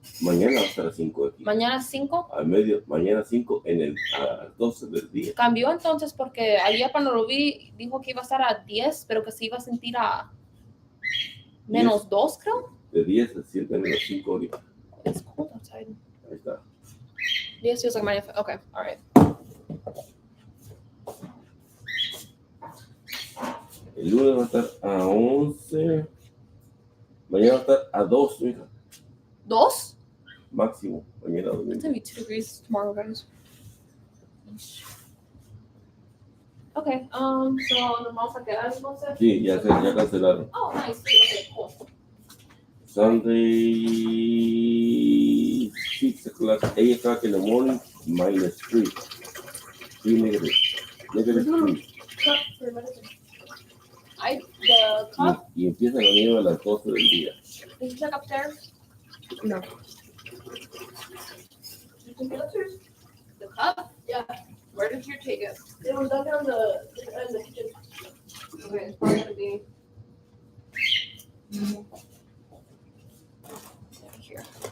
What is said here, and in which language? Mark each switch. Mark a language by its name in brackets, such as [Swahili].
[Spanish] Mañana va a estar a 5 aquí. Mañana 5. Mañana 5 a 12 del día. Cambió entonces porque ayer cuando lo vi dijo que iba a estar a 10, pero que se iba a sentir a menos 2, creo. De 10 se sienten menos 5 ahorita. [English] It's cold outside. [Spanish] Ahí está. [English] 10 feels like minus 5. Okay, all right. [Spanish] El lunes va a estar a 11. Mañana va a estar a 2, mija. 2? Máximo. Mañana domingo. [English] gonna be 2 degrees tomorrow, guys. [Spanish] Okay, so nos vamos a quedar entonces. Sí, ya cancelaron. [English] Oh, nice. Okay, cool. Sunday, 6 o'clock, 8 o'clock in the morning, -3. 3 negative. -3. Cup for medicine. The cup, [Spanish] Y empieza la nieve a las 12 del día. [English] did you check upstairs? No. Did you take it upstairs? The cup? Yeah. Where did you take it? It was down there in the kitchen. Okay, it's probably gonna be here.